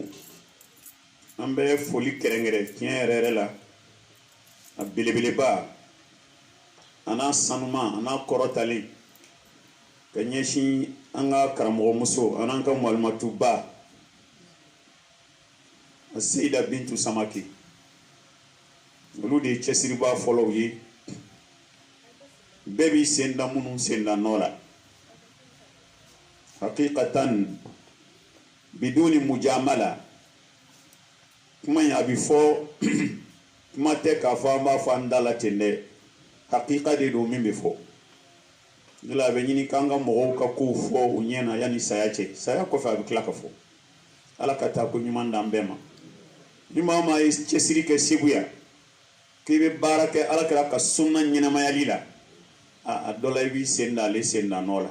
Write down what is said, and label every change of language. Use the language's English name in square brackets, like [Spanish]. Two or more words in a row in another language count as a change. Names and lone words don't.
[Bambara] an bɛ foli kɛrɛnkɛrɛn tiɲɛ yɛrɛ yɛrɛ la a belebeleba a n'a sanuma a n'a kɔrɔtalen ka ɲɛsin an ka karamɔgɔmuso an'an ka malimatuba a Seyida Bintu Samake. olu de ye cɛsiribaa fɔlɔw ye. bɛɛ b'i sen da minnu sen da nɔ la. [Arabic] حقيقةً بدون مجاملة, [Bambara] kuma in a bɛ fɔ kuma tɛ k'a fɔ an b'a fɔ an da la ten dɛ, hakika de don min bɛ fɔ. o la a bɛ ɲini k'an ka mɔgɔw ka kow fɔ u ɲɛna yanni saya cɛ. saya kɔfɛ a bɛ tila ka fɔ. ala ka taa ko ɲuman d'an bɛɛ ma. ni maa o maa ye cɛsiri kɛ segu yan k'i bɛ baara kɛ alakira ka sunna ɲɛnamayali la, a dɔ la i b'i sen da ale sen da nɔ la.